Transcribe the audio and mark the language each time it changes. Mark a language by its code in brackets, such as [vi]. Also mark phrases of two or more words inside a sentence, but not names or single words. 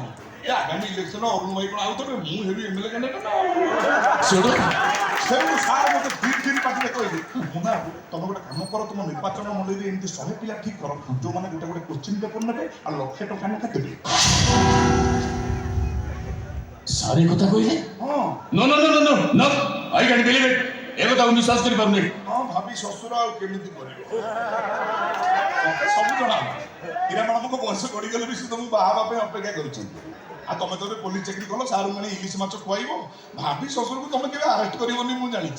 [or] ଏ ଆଗାମୀ ଇଲେକ୍ସନ ଅରୁଣ ଭାଇ କ'ଣ ଆଉ ଥରେ ମୁଁ ହେବି [en] MLA candidate [or] ନା? ସେଠୁ ସେଠୁ ସାର୍ ମୋତେ ଧୀରେ ପାଟିରେ କହିଲେ ମୁନା ବାବୁ ତମେ ଗୋଟେ କାମ କର, ତମ ନିର୍ବାଚନ ମଣ୍ଡଳୀରେ ଏମିତି 100 ପିଲା ଠିକ୍ କର ଯୋଉମାନେ ଗୋଟେ ଗୋଟେ [en] question paper [or] ନେବେ ଆଉ ଲକ୍ଷେ ଟଙ୍କା ଲେଖା ଦେବେ। ସାର୍ ଏ କଥା କହିଲେ? ହଁ [en] no no no no no no I can believe it. [or] ଏ କଥାକୁ ବିଶ୍ୱାସ କରିପାରୁନି। ହଁ ଭାବି ଶ୍ୱଶୁର ଆଉ କେମିତି କରିବ? ମତେ ସବୁ ଜଣା। ହୀରା ମ୍ୟାଡ଼ାମଙ୍କ ବୟସ ଗଡ଼ିଗଲେ ବି ସେ ତମକୁ ବାହା ହେବା ପାଇଁ ଅପେକ୍ଷା କରିଛନ୍ତି। ଆଉ ତମେ ତ ଏବେ ପୋଲିସ ଚାକିରି କଲ, ସାର୍ ମାନେ ଇଲିଶ ମାଛ ଖୁଆଇବ। ଭାବି ଶ୍ୱଶୁରକୁ ତମେ କେବେ ଆରେଷ୍ଟ କରିବନି ମୁଁ ଜାଣିଛି।